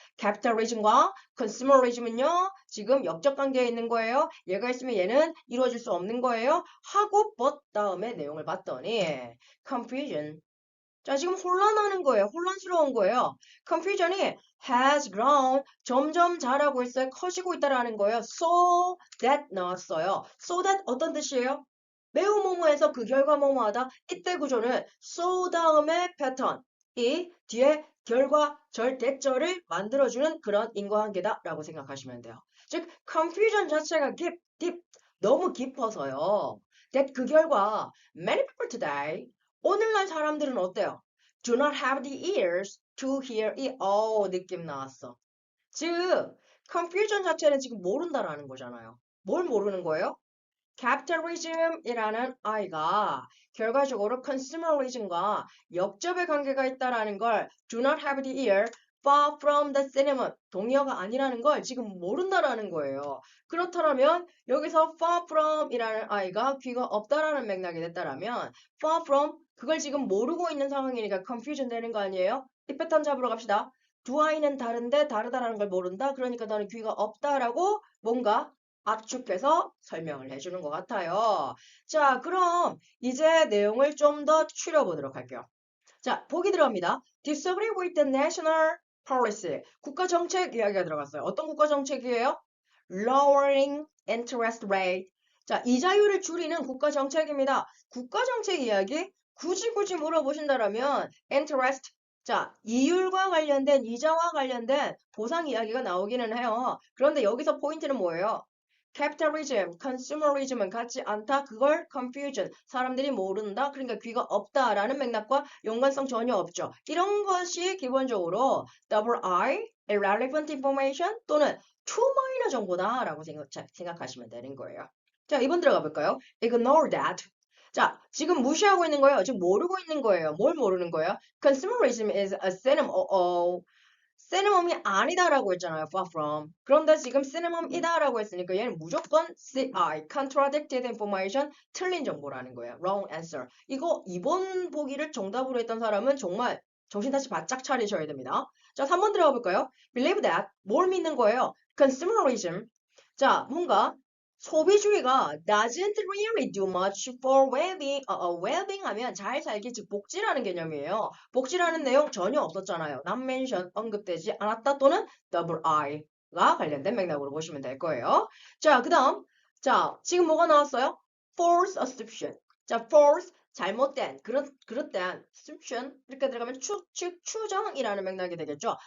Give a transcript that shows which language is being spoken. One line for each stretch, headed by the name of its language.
Korean: capitalism과 consumerism은요. 지금 역적 관계에 있는 거예요. 얘가 있으면 얘는 이루어질 수 없는 거예요. 하고 but 다음에 내용을 봤더니 confusion. 자, 지금 혼란하는 거예요. 혼란스러운 거예요. confusion이
English: has grown
Korean: 점점 자라고 있어요. 커지고 있다라는 거예요. so that 나왔어요. so that 어떤 뜻이에요? 매우 뭐뭐해서 그 결과 뭐뭐하다. 이때 구조는 so 다음에 패턴 이 뒤에 결과 절대절을 만들어주는 그런 인과관계다라고 생각하시면 돼요. 즉 confusion 자체가 deep 너무 깊어서요. that 그 결과
English: many people today
Korean: 오늘날 사람들은 어때요?
English: Do not have the ears to hear it.
Korean: 느낌 나왔어. 즉, confusion 자체는 지금 모른다라는 거잖아요. 뭘 모르는 거예요? capitalism이라는 아이가 결과적으로 consumerism과 역접의 관계가 있다라는 걸
English: do not have the ear far from the cinnamon
Korean: 동의어가 아니라는 걸 지금 모른다라는 거예요. 그렇다면 여기서 far from이라는 아이가 귀가 없다라는 맥락이 됐다라면 far from 그걸 지금 모르고 있는 상황이니까 confusion 되는 거 아니에요? 이 패턴 잡으러 갑시다. 두 아이는 다른데 다르다라는 걸 모른다. 그러니까 너는 귀가 없다라고 뭔가 압축해서 설명을 해주는 것 같아요. 자, 그럼 이제 내용을 좀 더 추려보도록 할게요. 자, 보기 들어갑니다.
English: Disagree with the national policy.
Korean: 국가 정책 이야기가 들어갔어요. 어떤 국가 정책이에요?
English: Lowering interest rate.
Korean: 자, 이자율을 줄이는 국가 정책입니다. 국가 정책 이야기 굳이 물어보신다면 interest. 자, 이율과 관련된 이자와 관련된 보상 이야기가 나오기는 해요. 그런데 여기서 포인트는 뭐예요? capitalism, consumerism은 같지 않다. 그걸 confusion, 사람들이 모른다. 그러니까 귀가 없다라는 맥락과 연관성 전혀 없죠. 이런 것이 기본적으로 double I, irrelevant information 또는 too minor 정보다라고 생각하시면 되는 거예요. 자, 2번 들어가 볼까요?
English: Ignore that.
Korean: 자, 지금 무시하고 있는 거예요. 지금 모르고 있는 거예요. 뭘 모르는 거예요?
English: Consumerism is a synonym.
Korean: synonym이 아니다라고 했잖아요. far from. 그런데 지금 synonym이다라고 했으니까 얘는 무조건 CI, contradicted information, 틀린 정보라는 거예요.
English: wrong answer.
Korean: 이거 2번 보기를 정답으로 했던 사람은 정말 정신 다시 바짝 차리셔야 됩니다. 자, 3번 들어가 볼까요?
English: believe that.
Korean: 뭘 믿는 거예요? consumerism. 자, 뭔가
English: 소비주의가 doesn't really do much for well-being.
Korean: well-being 하면 잘 살기, 즉 복지라는 개념이에요. 복지라는 내용 전혀 없었잖아요. not mention, 언급되지 않았다 또는 double I가 관련된 맥락으로 보시면 될 거예요. 자, 그 다음. 자, 지금 뭐가 나왔어요? false assumption. 자, false, 잘못된, 그릇된, assumption, 이렇게 들어가면 즉, 추정이라는 맥락이 되겠죠.